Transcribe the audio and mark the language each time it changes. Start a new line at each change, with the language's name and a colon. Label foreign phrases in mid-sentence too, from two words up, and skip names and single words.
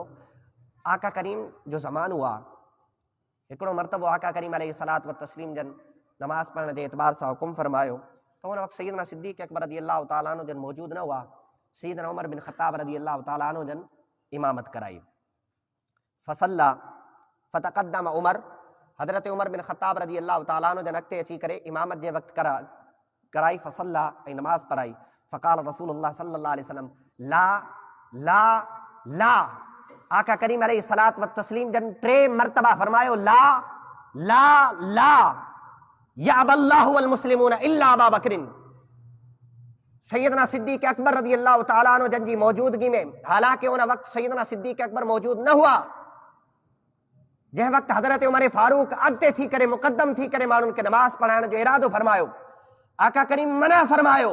Sindhi: आका करीम जो ज़मानो आहे, हिकिड़ो मरतबो आका करीम
Arabic: عليه الصلاة والتسليم
Sindhi: जन नमाज़ पढ़ण जे एतबार सां हुकुम फरमायो त उन वक़्तु सैयदना सिद्दीक़ अकबर
Arabic: رضي الله تعالى عنه
Sindhi: जन मौजूद न हुआ। सैयदना उमर बिन ख़त्ताब
Arabic: رضي الله تعالى عنه
Sindhi: जन इमामत कराई।
Arabic: فصلى فتقدم عمر,
Sindhi: हज़रत उमर बिन ख़त्ताब
Arabic: رضي الله تعالى عنه
Sindhi: जन अॻिते अची करे इमामत जे वक़्तु कराई। फसल्ला ऐं नमाज़ पढ़ाई।
Arabic: فقال رسول الله صلى الله عليه وسلم لا لا لا.
Sindhi: आका करीम
Arabic: عليه الصلاة والتسليم
Sindhi: जन 3 मरतबा फरमायो
Arabic: لا لا لا، يأبى الله والمسلمون إلا أبا بكر.
Sindhi: सैयदना सिद्दीक़ अकबर
Arabic: رضي الله تعالى عنه
Sindhi: जन जी मौजूदगी में, हालांकि उन वक़्तु सैयदना सिद्दीक़ अकबर मौजूद न हुआ, जंहिं वक़्तु हज़रत उमर फारूक अॻिते थी करे मुक़द्दम थी करे माण्हुनि खे नमाज़ पढ़ाइण जो इरादो फरमायो। आका करीम मना फरमायो।